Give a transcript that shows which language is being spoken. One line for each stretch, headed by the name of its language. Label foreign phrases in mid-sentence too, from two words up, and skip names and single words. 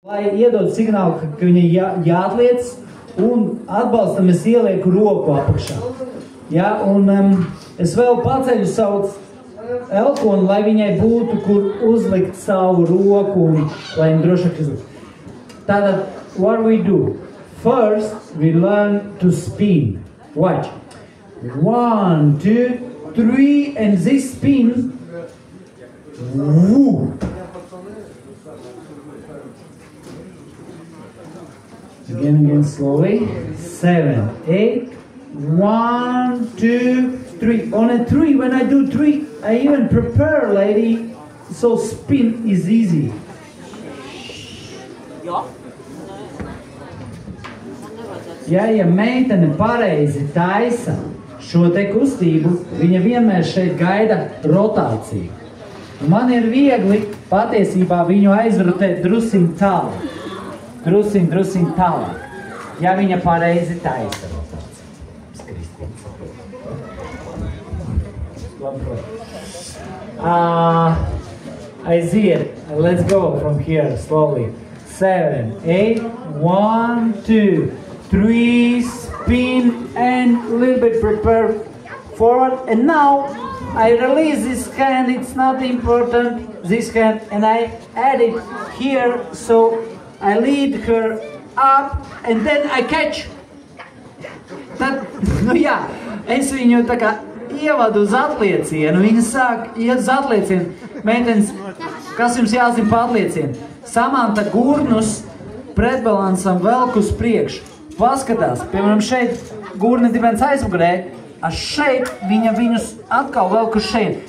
Latvian: Lai iedod signālu, ka viņa jāatliec un atbalstam es ielieku roku apakšā. Ja, un es vēl paceļu savu elkonu, lai viņai būtu, kur uzlikt savu roku un lai viņa drošāk izlikt. Tātad,
English: what we do? First, we learn to spin. Watch. 1, 2, 3, and this spin. Woo. Again, slowly. 7, 8, 1, 2, 3. On a 3, when I do 3, I even prepare, lady, so spin is easy.
Latvian: Ja meitene pareizi taisa šo te kustību, viņa vienmēr šeit gaida rotāciju. Man ir viegli patiesībā viņu aizrotēt drusiņ tālāk. Drusiņ tālāk. Ja viņa pareizi taisa rotāciju. Aiziet.
English: Let's go from here slowly. 7, 8, 1, 2, 3, spin and a little bit prepare forward. And now I release this hand, it's not important, this hand, and I add it here, so I lead her up and then I catch.
Latvian: Tad, jā, es viņu tā kā ievadu uz atliecienu, viņa sāk iet uz atliecienu. Meitenes, kas jums jāzina pa atliecienu? Samanta gurnus pretbalansam velk uz priekšu. Paskatās, piemēram, šeit gurni dibens aizmugurē, šeit viņa viņus atkal velk uz šeit.